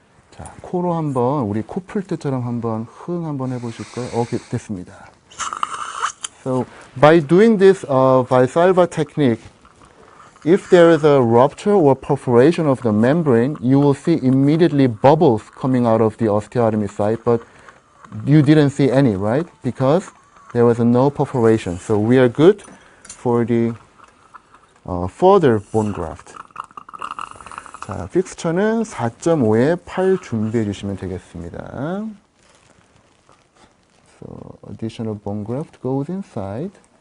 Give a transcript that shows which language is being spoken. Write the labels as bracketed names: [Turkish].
[Korean] 자, 코로 한번 우리 코 풀 때처럼 한번 한번 해보실까요? 오케이, 됐습니다. [English] So by doing this Valsalva technique, if there is a rupture or perforation of the membrane, you will see immediately bubbles coming out of the osteotomy site, but you didn't see any, right? Because there was no perforation. So we are good for the further bone graft. [Korean] 자, 픽스처는 4.5에 8 준비해 주시면 되겠습니다. [English] So additional bone graft goes inside.